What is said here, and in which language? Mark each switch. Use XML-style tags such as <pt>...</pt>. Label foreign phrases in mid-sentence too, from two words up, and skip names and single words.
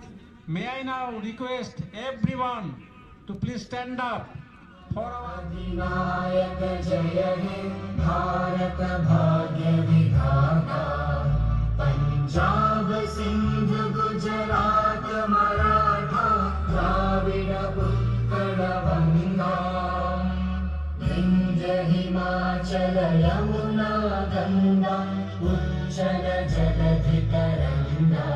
<en>May I now request everyone to please stand up for our</en> <bn>অধিনায়ক জয় হে ভারত ভাগ্য বিধাতা পাঞ্জাব সিন্ধ গুজরাট মরাঠা দ্রাবিড় উৎকল গঙ্গা বিন্ধ্য হিমাচল যমুনা গঙ্গা উচ্ছল জলধি তরঙ্গ</bn>